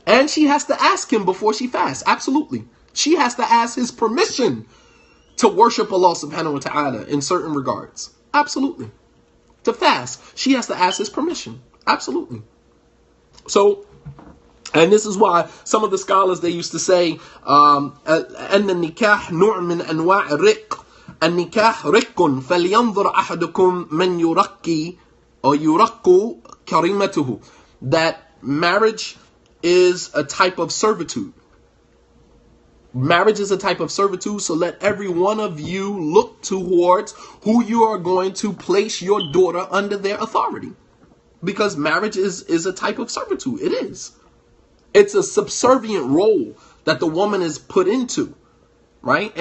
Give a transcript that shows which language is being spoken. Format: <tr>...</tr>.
<en>And she has to ask him before she fasts. Absolutely. She has to ask his permission to worship Allah subhanahu wa ta'ala in certain regards. Absolutely. To fast, she has to ask his permission. Absolutely. So, And this is why some of the scholars, they used to say, أن النكاح نوع من أنواع الرق.</en> <ar>النكاح رق فلينظر أحدكم من يرقي or يرق كريمته.</ar> <en>That marriage is a type of servitude. Marriage is a type of servitude, so let every one of you look towards who you are going to place your daughter under their authority. Because marriage is a type of servitude. It is. It's a subservient role that the woman is put into, right?</en>